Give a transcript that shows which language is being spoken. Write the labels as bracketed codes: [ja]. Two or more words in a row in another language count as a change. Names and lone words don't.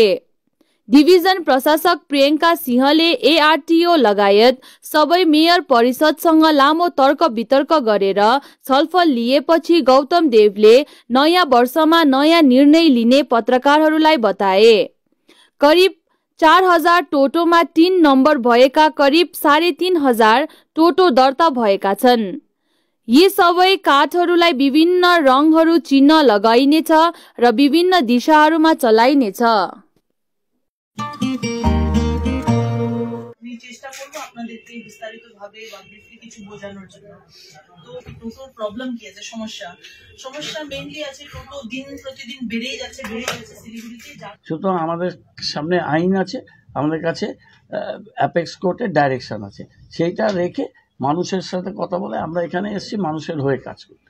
[ne] डिभिजन प्रशासक प्रियंका सिंहले एआरटीओ लगायत सबै मेयर परिषदसँग लामो तर्क वितर्क गरेर छलफल लिएपछि गौतम देवले नयाँ वर्षमा नयाँ निर्णय लिने पत्रकारहरूलाई बताए। करिब 4000 टोटोमा 3 नम्बर भएका करिब 3500 टोटो दर्ता भएका छन्। यी सबै काठहरूलाई विभिन्न रङहरू चिन्ह लगाइनेछ र विभिन्न दिशाहरूमा चलाइनेछ। [bn] চেষ্টা করব আপনাদেরকে বিস্তারিতভাবে বা ব্রিফলি কিছু বোঝানোর জন্য। তো টোটোর প্রবলেম কি আছে, সমস্যা মেইনলি আছে টোটো দিন প্রতিদিন বেড়েই যাচ্ছে শিলিগুড়িতে। সুতরাং আমাদের সামনে আইন আছে, আমাদের কাছে [en] apex court [bn] ডাইরেকশন আছে, সেইটা রেখে মানুষের সাথে কথা বলে আমরা এখানে এসেছি মানুষের হয়ে কাজ করতে।